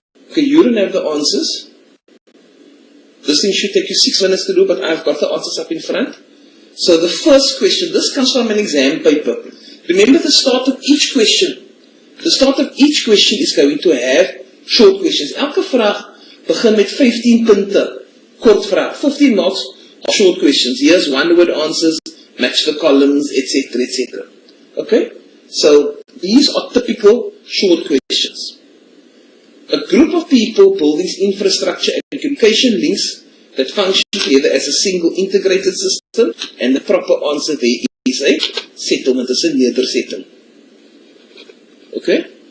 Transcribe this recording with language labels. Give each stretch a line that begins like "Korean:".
English: Okay, you don't have the answers. This thing should take you 6 minutes to do, but I've got the answers up in front. So the first question, this comes from an exam paper. Remember the start of each question. The start of each question is going to have short questions.
Afrikaans: Elke vraag begin met 15 punte. Kort vraag.
English: 15 marks of short questions. Here's one-word answers, match the columns, etc., etc. Okay? So these are typical short questions. A group of people building infrastructure and communication links that function together as a single integrated system, and the proper answer there is a settlement, is a nedersetting. Okay?